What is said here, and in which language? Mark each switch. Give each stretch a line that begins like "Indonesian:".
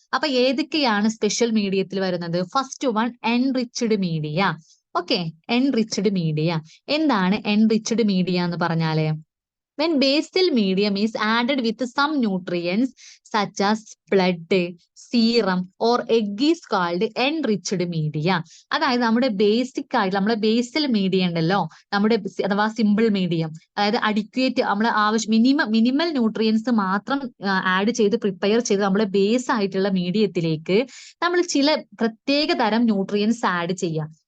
Malayalam: അപ്പൊ ഏതൊക്കെയാണ് സ്പെഷ്യൽ മീഡിയത്തിൽ വരുന്നത്? First one, enriched media. Okay, enriched media. എന്താണ് എൻറിച്ച്ഡ് മീഡിയ എന്ന് പറഞ്ഞാല്?
English: When basal medium is added with some nutrients such as blood, serum or egg is called enriched media.
Malayalam: അതായത് നമ്മുടെ basic ആയിട്ട് നമ്മുടെ ബേസൽ മീഡിയ ഉണ്ടല്ലോ, നമ്മുടെ അഥവാ സിമ്പിൾ മീഡിയം, അതായത് അഡിക്വേറ്റ് നമ്മളെ മിനിമൽ ന്യൂട്രിയൻസ് മാത്രം ആഡ് ചെയ്ത് പ്രിപ്പയർ ചെയ്ത് നമ്മുടെ ബേസ് ആയിട്ടുള്ള മീഡിയത്തിലേക്ക് നമ്മൾ ചില പ്രത്യേക തരം ന്യൂട്രിയൻസ് ആഡ് ചെയ്യുക.